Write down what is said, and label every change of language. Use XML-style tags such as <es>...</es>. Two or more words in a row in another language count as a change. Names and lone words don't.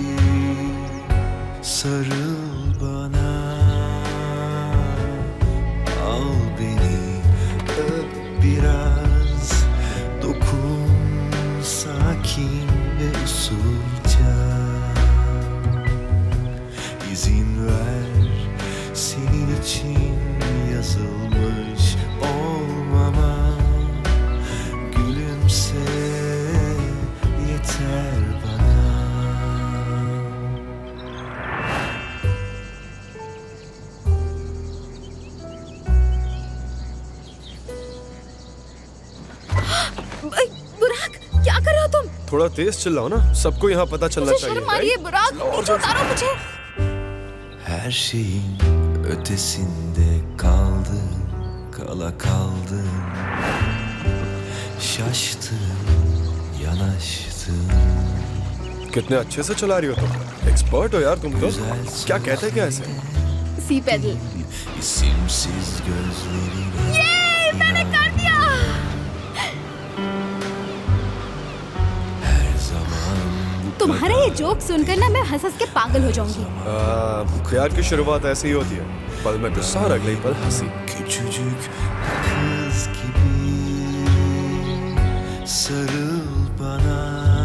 <tr>Sarıl bana, al beni, öp biraz, dokun sakin ve usulca. İzin ver, senin için yazılmış olmama. Gülümse, yeter bana.</tr> <hi>बुराक, क्या कर रहे हो तुम? थोड़ा तेज चिल्लाओ ना, सबको यहाँ पता चलना मुझे चाहिए। शर्म आ रही है बुराक, नीचे उतारो मुझे।</hi> <tr>Her şeyin ötesinde kaldım, kala kaldım. Şaştım, yanaştım.</tr> <hi>कितने अच्छे से चला रही हो तुम, एक्सपर्ट हो यार तुम तो। क्या कहते हैं क्या ऐसे?</hi> <en>sea pedal.</en> <tr>İsimsiz gözlerine</tr> <hi>ये मैंने कर दिया।</hi> <tr>her zaman bu</tr> <hi>तुम्हारे ये जोक सुनकर ना मैं हंस हंस के पागल हो जाऊंगी। प्यार की शुरुआत ऐसी ही होती है, पल में गुस्सा और अगले ही पल हंसी।</hi> <tr>küçücük kız gibi. Sarıl bana,</tr>